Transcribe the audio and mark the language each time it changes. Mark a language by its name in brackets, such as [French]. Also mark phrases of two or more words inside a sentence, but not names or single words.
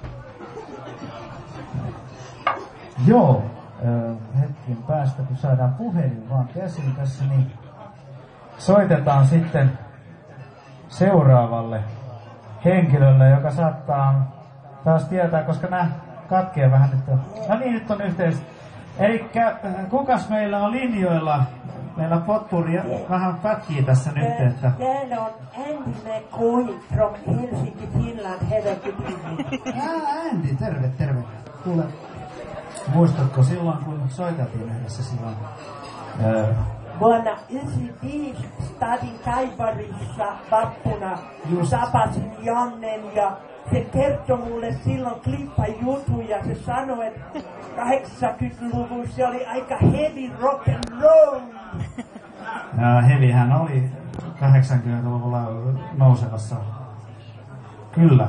[Finnish] Joo, hetken päästä kun saadaan puhelin vaan käsiin tässä, niin soitetaan sitten seuraavalle henkilölle, joka saattaa taas tietää, koska nämä katkee vähän nyt. No niin, nyt on yhteys. Elikkä kukas meillä on linjoilla? Meillä potpuri vähän pätkii tässä nyt, että... Täällä on Andy McCoy from Helsinki, Finland. [English] Have a good evening. [Finnish] Andy, terve, terve. Kuule, muistatko silloin, kun soiteltiin yhdessä silloin? Vuonna 1995 stadin Kaiparissa vappuna tapasin Jannen ja se kertoi mulle silloin klippajutuja. Se sanoi, että 80-luvulla se oli aika [English] heavy rock and roll. [Finnish] Heavyhän oli 80-luvulla nousevassa. Kyllä.